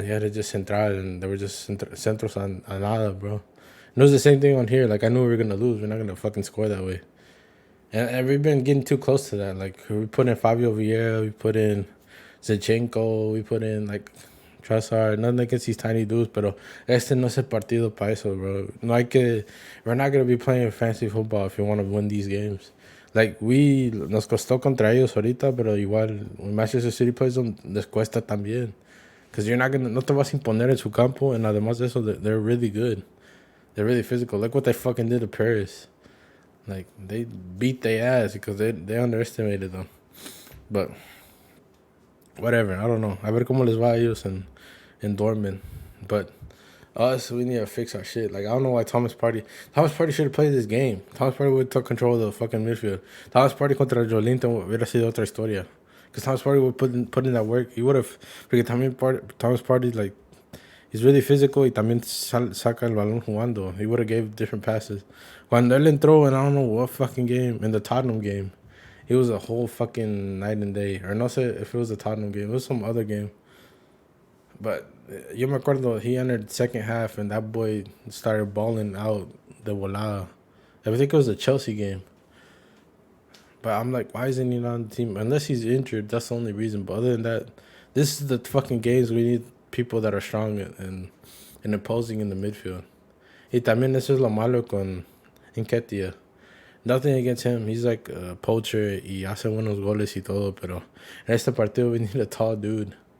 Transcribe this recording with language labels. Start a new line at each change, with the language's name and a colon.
English: He had to just central, and they were just centros a nada, bro. And it was the same thing on here. Like, I knew we were going to lose. We're not going to fucking score that way. And we've been getting too close to that. Like, we put in Fabio Vieira. We put in Zinchenko. We put in, like, Trossard. Nothing against these tiny dudes.
Spanish: Pero este no es el partido para eso, bro.
English: We're not going to be playing fancy football if you want to win these games.
Spanish: Like, nos costó contra ellos ahorita, pero igual, when Manchester City plays them, les cuesta también. Because no te vas a imponer en su campo. And además de eso, they're really good.
English: They're really physical. Look what they fucking did to Paris. Like, they beat their ass because they underestimated them. But, whatever. I don't know. A ver cómo les va a ellos in Dortmund. But, us, we need to fix our shit. Like, I don't know why Thomas Partey should have played this game. Thomas Partey would have took control of the fucking midfield.
Spanish: Thomas Partey contra Joe Linton hubiera sido otra historia.
English: Because Thomas Partey would put in that work. He would have... Because Thomas Partey, like, he's really physical y también saca el balón jugando. He would have gave different passes. Cuando él entró in I don't know what fucking game, in the Tottenham game, it was a whole fucking night and day. Or no sé if it was the Tottenham game. It was some other game. But yo me acuerdo, he entered second half and that boy started balling out de volada. I think it was the Chelsea game. But I'm like, why isn't he not on the team? Unless he's injured, that's the only reason. But other than that, this is the fucking games we need people that are strong and imposing in the midfield.
Spanish: Y también eso es lo malo con Nketiah. Nothing against him.
English: He's like a poacher y hace buenos goles y todo, pero en este partido we need a tall dude.